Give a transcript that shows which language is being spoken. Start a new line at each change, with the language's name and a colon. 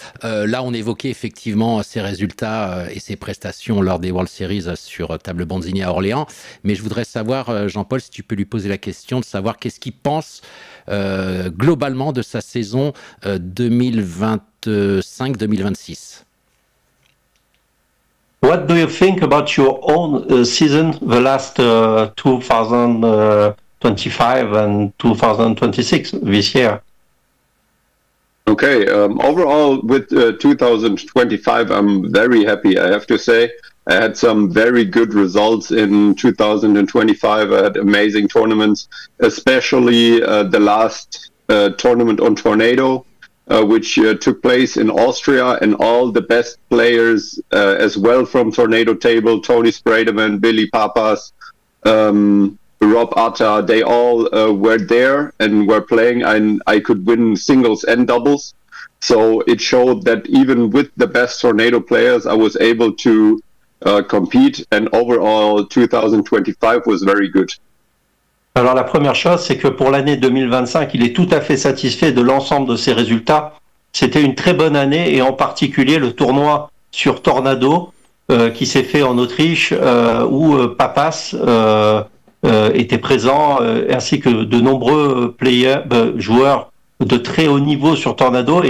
French: Là, on évoquait effectivement ses résultats et ses prestations lors des World Series sur table Bonzini à Orléans. Mais je voudrais savoir, Jean-Paul, si tu peux lui poser la question de savoir qu'est-ce qu'il pense globalement de sa saison 2025-2026.
English: What do you think about your own season, the last 2025 and 2026 this year? Okay, overall with 2025, I'm very happy, I have to say. I had some very good results in 2025. I had amazing tournaments, especially the last tournament on Tornado, which took place in Austria, and all the best players as well from Tornado table, Tony Spraderman, Billy Papas, Rob Atta, they all were there and were playing, and I could win singles and doubles. So it showed that even with the best Tornado players, I was able to compete, and overall 2025 was very good.
French: Alors la première chose, c'est que pour l'année 2025, il est tout à fait satisfait de l'ensemble de ses résultats. C'était une très bonne année, et en particulier le tournoi sur Tornado qui s'est fait en Autriche, où Papas était présent, ainsi que de nombreux joueurs de très haut niveau sur Tornado.